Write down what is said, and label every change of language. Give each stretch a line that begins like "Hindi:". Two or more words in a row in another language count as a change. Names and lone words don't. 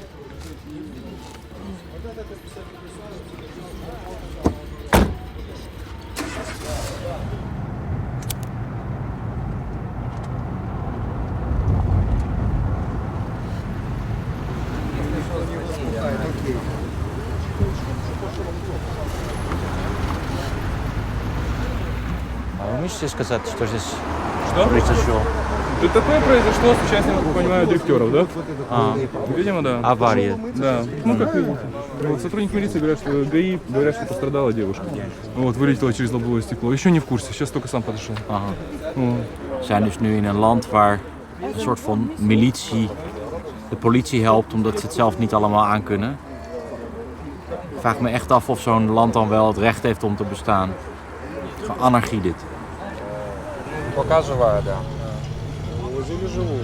Russian: А вы можете сказать, что здесь Что? произошло? ДТП произошло с участием, как понимаю, дрифтеров, да? Видимо, да. Авария. Да. Как видите. Вот сотрудники милиции говорят, что ГАИ говорят, что пострадала девушка. Вылетела через лобовое стекло. Еще не в курсе, сейчас только сам подошел. Aha.
Dutch: We zijn dus nu in een land waar een soort van militie de politie helpt omdat ze het zelf niet allemaal aankunnen. Ik vraag me echt af of zo'n land dan wel het recht heeft om te bestaan. Gewoon anarchie dit.
Russian: Пока живая, да. Возили живую.